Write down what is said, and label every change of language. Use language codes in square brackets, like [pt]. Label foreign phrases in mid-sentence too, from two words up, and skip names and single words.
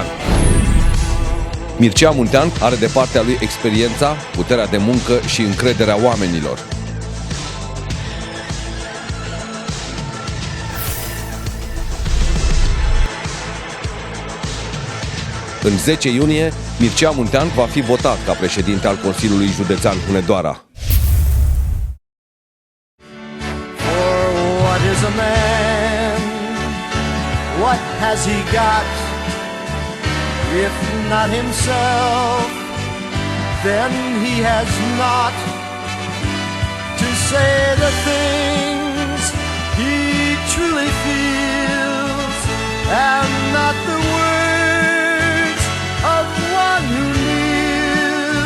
[ro] Mircea Muntean are de partea lui experiența, puterea de muncă și încrederea oamenilor. În 10 iunie, Mircea Muntean va fi votat ca președinte al Consiliului Județean Hunedoara. [en] For what is a man? What has he got? If not himself, then he has not to say the things he truly feels, and not the words of one who kneels.